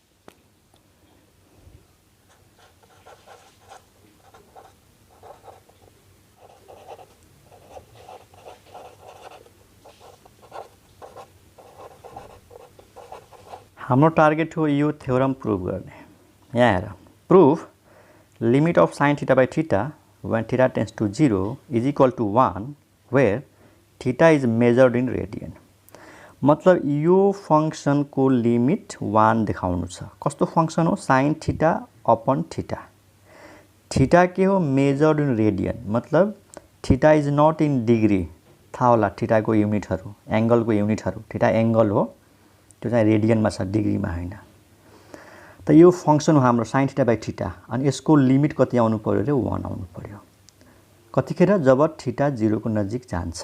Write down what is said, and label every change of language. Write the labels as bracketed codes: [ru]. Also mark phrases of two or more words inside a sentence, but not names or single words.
[ne] हाम्रो टार्गेट हो यो थ्योरम प्रूभ गर्ने। यहाँ हेर, [en] proof limit of sin theta by theta when theta tends to 0 is equal to 1 where theta is measured in radian. [ne] मतलब यो फंक्शन को लिमिट 1 देखाउनु छ। कस्तो फंक्शन हो, [en] sin theta upon theta. [ne] थीटा के हो, [en] measured in radian, [ne] मतलब [en] theta is not in degree. [ne] थाहा होला थीटा को युनिटहरु, एंगल को युनिटहरु, थीटा एंगल हो, त्यो चाहिँ रेडियनमा छ, डिग्रीमा हैन। त यो फंक्शन हो हाम्रो [en] sin theta by theta. [ne] अनि यसको लिमिट कति आउनु पर्यो रे, 1 आउनु पर्यो। कतिखेर, जब थीटा 0 को नजिक जान्छ।